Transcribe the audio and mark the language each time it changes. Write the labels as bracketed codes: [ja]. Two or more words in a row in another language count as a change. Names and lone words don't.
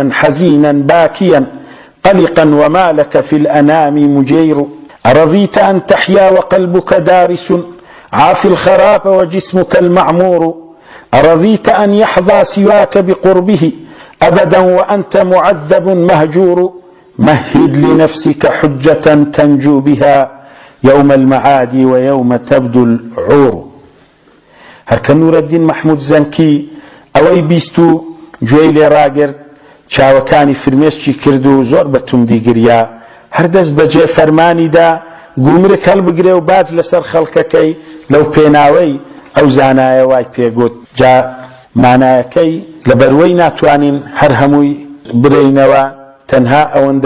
[ar] حزينا باكيا قلقا وما لك في الأنام مجير أرضيت أن تحيا وقلبك دارس عافي الخراب وجسمك المعمور أرضيت أن يحظى سواك بقربه أبدا وأنت معذب مهجور مهد لنفسك حجة تنجو بها يوم المعاد ويوم تبدو العور [ckb] هەرکە نورەدین مەحموود زەنکی ئەوەی بیست و گوێی لێ ڕاگرت چاوەکانی فرمێسکی کرد و زۆر بە توندی گریا هەردەست بەجێ فەرمانیدا گومرک هەڵبگرێ و باج لەسەر خەڵکەکەی لەو پێناوەی ئەو زانایە وای پێگوت جا مانایەکەی لەبەروەی ناتوانین هەر هەمووی برینەوە تەنها ئەوەندە